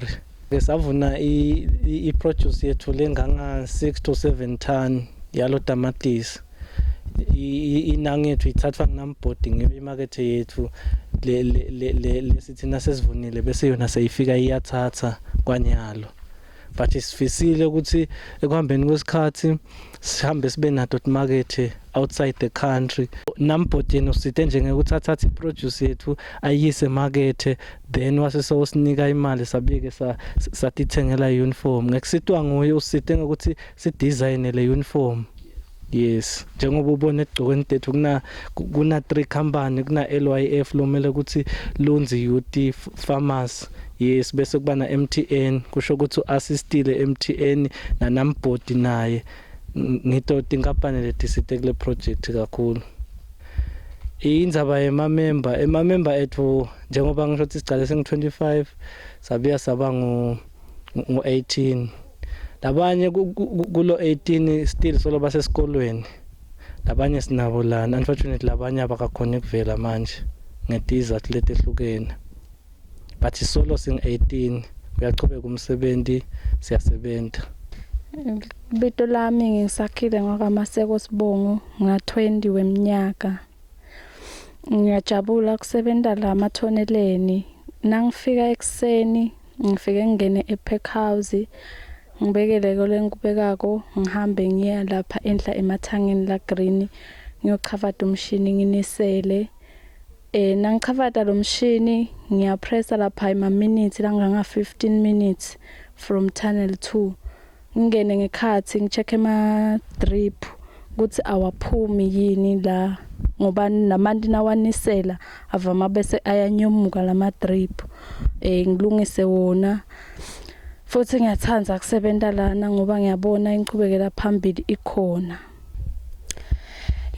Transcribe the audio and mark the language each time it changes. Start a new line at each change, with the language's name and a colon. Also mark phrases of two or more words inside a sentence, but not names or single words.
Swati: Savuna i-produce yethu lenganga 6 to 7 ton yalo tamatisi. Inangi yethu ithathwa nguNAMBoard ngemarket yethu lesithina sesivunile bese yona seyifika iyathatha kwanyalo. But sifisile ukuthi ekuhambeni kwesikhathi sihambe sibe nato
English: market outside the country.
Swati: NAMBoard yena usithe njenge ukuthi athathe iproduce yethu ayise market, then wasesosinika imali sabike satithengela uniform. Ngekusitwa nguye usithe ukuthi sidesign le uniform. Yes, njengoba ubone egcokweni tethu kuna 3 company, kuna LYF lomele ukuthi Lundzi Youth Farmers. Yes, bese kuba na MTN, kusho ukuthi uassistile MTN na NAMBoard naye. Ngito tinkampani leti site kule project kakhulu. Indzaba ema-member ethu njengoba ngisho ukuthi sicale sengi-25 sabiya saba ngu-18. Labanye kulo 18 still solo basesikolweni. Labanye sinabo lana, unfortunately labanye abakakhona ukuvela manje ngetizathu letehlukene. But solo sing-18 uyaqhubeka umsebenzi, siyasebenza. Bito lami ngisakhile ngakaMaseko Sibongo nga-20 weminyaka. Ngiyajabula kusebenza la mathoneleni. Nangifika ekseni ngifike ngene epack house, ngibekele kole ngikubekako ngihambe ngiya lapha endla emathangeni la green ngiyokhavata umshini nginisele. Nangikhavata lo mshini ngiyapressa lapha ima minutes langanga 15
English: minutes from tunnel 2.
Swati: Ngene ngekhathi ngicheck ema drip ukuthi awaphumi yini la, ngoba namanti nawanisela avama bese ayanyomuka lama drip. Ngilungise wona. Futhi ngiyathanda ukusebenza lana ngoba ngiyabona inqhubekela phambili ikhona.